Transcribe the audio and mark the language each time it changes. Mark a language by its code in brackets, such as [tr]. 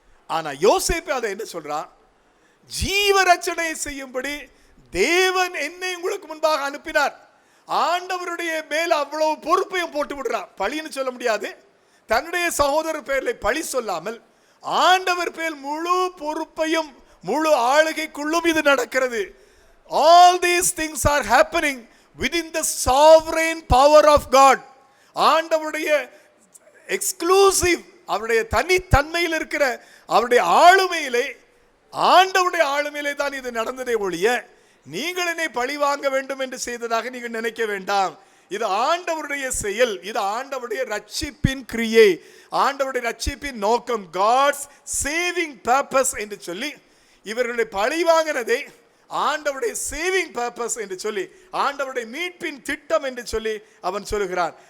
[ta] ஆனா யோசேப்பு அதை என்ன சொல்றான்? ஜீவரட்சணையை செய்யும்படி தேவன் என்னை உங்களுக்கு முன்பாக அனுப்பினார். ஆண்டவருடைய மேல அவ்வளவு பொறுப்பையும் போட்டு விடுறான். பழின்னு சொல்ல முடியாது, தன்னுடைய சகோதரர் பேர்ல பழி சொல்லாமல் ஆண்டவர் பேர் முழு பொறுப்பையும் முழு ஆளுகைக்குள்ளும் இது நடக்கிறது. [en] All these things are happening within the sovereign power of God. [ta] ஆண்டவருடைய எக்ஸ்க்ளூசிவ், அவருடைய தனித்தன்மையில் இருக்கிற அவருடைய ஆளுமையிலே, ஆண்டவருடைய ஆளுமையிலே தான் இது நடந்ததே ஒழிய நீங்கள் என்னை பழி வாங்க வேண்டும் என்று செய்ததாக நீங்கள் நினைக்க வேண்டாம். இது ஆண்டவருடைய செயல், இது ஆண்டவருடைய ரட்சிப்பின் கிரியை, ஆண்டவருடைய ரட்சிப்பின் நோக்கம், [en] God's saving purpose [ta] என்று சொல்லி இவர்களுடைய பழி வாங்கினதை ஆண்டவருடைய [en] saving purpose [ta] என்று சொல்லி ஆண்டவருடைய மீட்பின் திட்டம் என்று சொல்லி அவன் சொல்லுகிறான்.